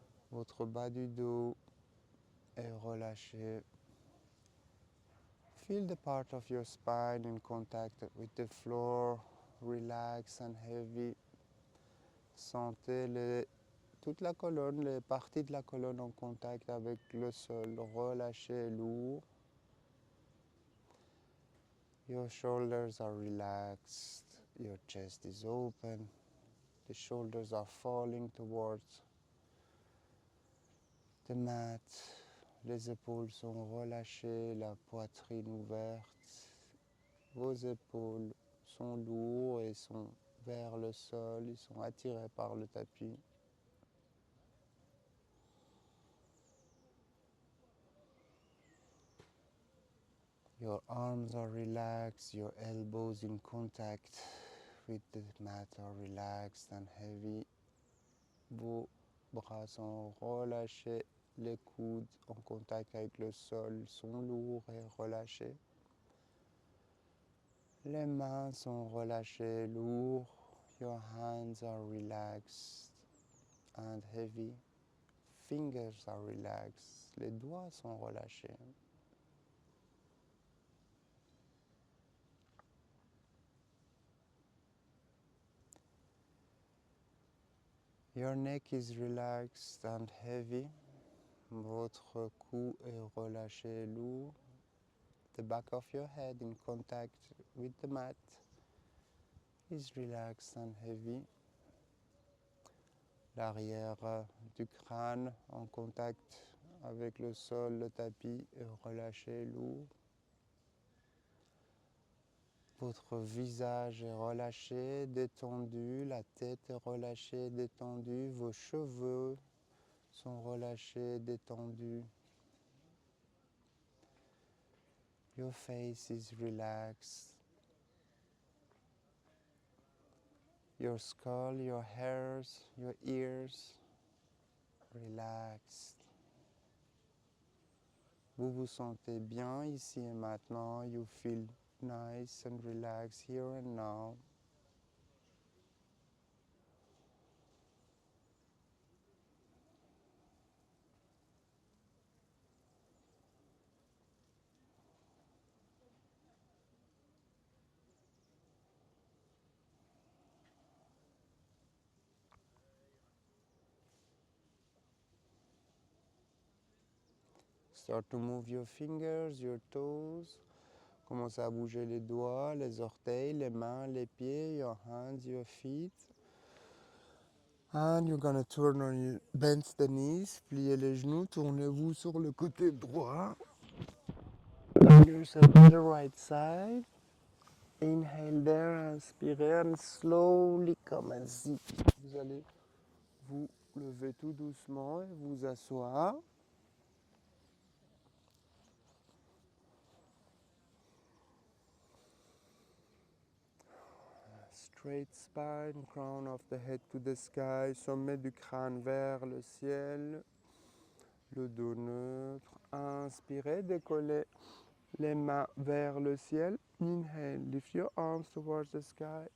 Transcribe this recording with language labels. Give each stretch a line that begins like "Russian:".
French: Votre bas du dos est relâché.
English: Feel the part of your spine in contact with the floor, relaxed and heavy.
French: Sentez toute la colonne, les parties de la colonne en contact avec le sol, relâché et lourd.
English: Your shoulders are relaxed, your chest is open, the shoulders are falling towards the mat,
French: les épaules sont relâchées, la poitrine ouverte, vos épaules sont lourdes et sont vers le sol, ils sont attirés par le tapis.
English: Your arms are relaxed, your elbows in contact with the mat are relaxed and heavy.
French: Vos bras sont relâchés, les coudes en contact avec le sol sont lourds et relâchés. Les mains sont relâchées, lourds.
English: Your hands are relaxed and heavy. Fingers are relaxed.
French: Les doigts sont relâchés.
English: Your neck is relaxed and heavy.
French: Votre cou est relâché, lourd.
English: The back of your head in contact with the mat is relaxed and heavy.
French: L'arrière du crâne en contact avec le sol, le tapis est relâché, lourd. Votre visage est relâché, détendu, la tête est relâchée, détendue, vos cheveux sont relâchés, détendus.
English: Your face is relaxed. Your skull, your hairs, your ears, relaxed.
French: Vous vous sentez bien ici et maintenant.
English: You feel nice and relaxed here and now. Start to move your fingers, your toes.
French: Commencez à bouger les doigts, les orteils, les mains, les pieds,
English: your hands, your feet. And you're gonna turn on your, bend the knees,
French: pliez les genoux, tournez-vous sur le côté droit.
English: Turn yourself to the right side. Inhale there,
French: inspirez,
English: and slowly come and sit.
French: Vous allez vous lever tout doucement et vous asseoir.
English: Straight spine, crown of the head to the sky,
French: sommet du crâne vers le ciel, le dos neutre. Inspirez, décollez les mains vers le ciel.
English: Inhale, lift your arms towards the sky.